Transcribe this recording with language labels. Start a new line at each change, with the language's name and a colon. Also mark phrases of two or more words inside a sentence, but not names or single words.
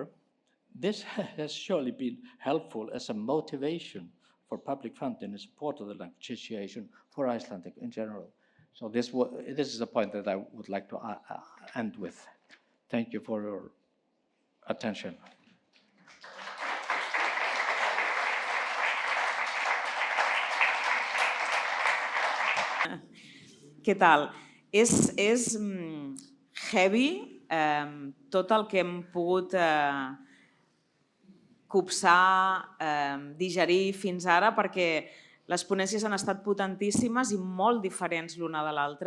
English: This has surely been helpful as a motivation for public funding in support of the language situation for Icelandic in general. So this is a point that I would like to end with. Thank you for your attention.
Catalan: Què tal? És heavy tot el que hem pogut copsar, digerir fins ara, perquè les ponències han estat potentíssimes i molt diferents l'una de l'altra.